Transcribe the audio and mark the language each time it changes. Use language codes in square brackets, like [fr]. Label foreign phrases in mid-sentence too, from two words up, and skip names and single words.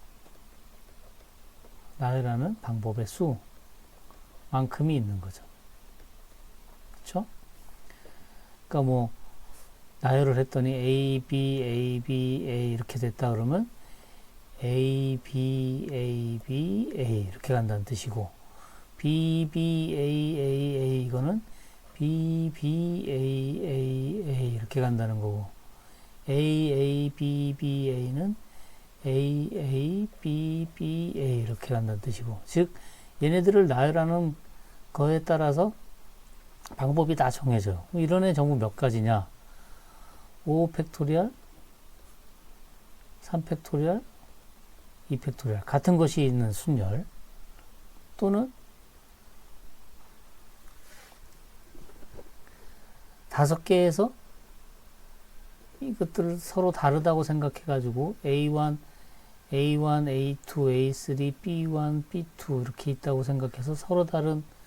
[ko] 나열하는 방법의 수만큼이 있는 거죠. 그렇죠? 그러니까 뭐 나열을 했더니 A, B, A, B, A 이렇게 됐다 그러면 A, B, A, B, A 이렇게 간다는 뜻이고 B, B, A, A, A 이거는 B, B, A, A, A 이렇게 간다는 거고 A, A, B, B, A는 A, A, B, B, A 이렇게 간다는 뜻이고 즉 얘네들을 나열하는 거에 따라서 방법이 다 정해져요. 이런 애 전부 몇 가지냐 5 팩토리얼 3 팩토리얼 2 팩토리얼 같은 것이 있는 순열 또는 5개에서 이것들을 서로 다르다고 생각해 가지고 A1, A2, A3, B1, B2 이렇게 있다고 생각해서 서로 다른